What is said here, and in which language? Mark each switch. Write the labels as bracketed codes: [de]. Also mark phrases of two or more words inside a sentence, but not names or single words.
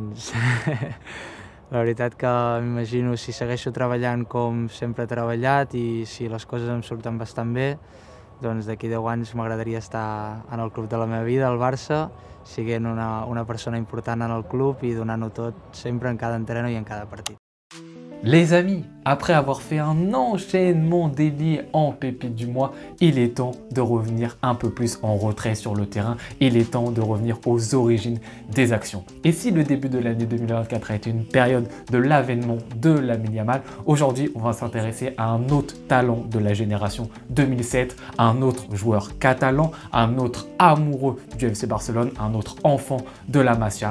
[ca] Doncs la veritat que m'imagino, si segueixo treballant com sempre he treballat i si les coses em surten bastant bé, doncs d'aquí 10 anys m'agradaria estar en el club de la meva vida, el Barça, siguent una persona important en el club i donant-ho tot sempre en cada entreno i en cada partit. [fr] Les amis, après avoir fait un enchaînement d'élits en pépite du mois, il est temps de revenir un peu plus en retrait sur le terrain. Il est temps de revenir aux origines des actions. Et si le début de l'année 2024 a été une période de l'avènement de Lamine Yamal, aujourd'hui on va s'intéresser à un autre talent de la génération 2007, un autre joueur catalan, un autre amoureux du FC Barcelone, un autre enfant de la Masia.